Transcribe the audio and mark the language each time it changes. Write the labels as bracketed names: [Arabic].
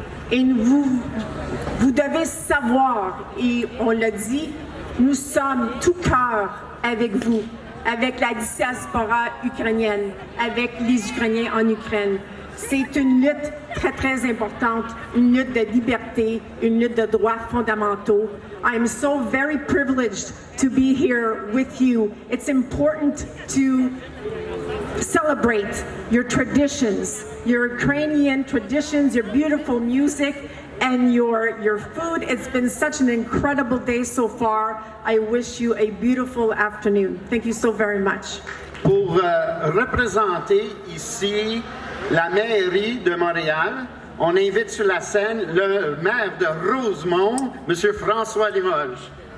[French] Et vous devez savoir, et on l'a dit, nous sommes tout cœur avec vous, avec la diaspora ukrainienne, avec les Ukrainiens en Ukraine. C'est une lutte très, très importante, une lutte de liberté, une lutte de droits fondamentaux. [English] I am so very privileged to be here with you. It's important to celebrate your traditions, your Ukrainian traditions, your beautiful music, and your food. It's been such an incredible day so far. I wish you a beautiful afternoon. Thank you so very much. [French] Pour représenter ici la mairie de Montréal, on invite sur la scène le maire de Rosemont, M. François Limoges.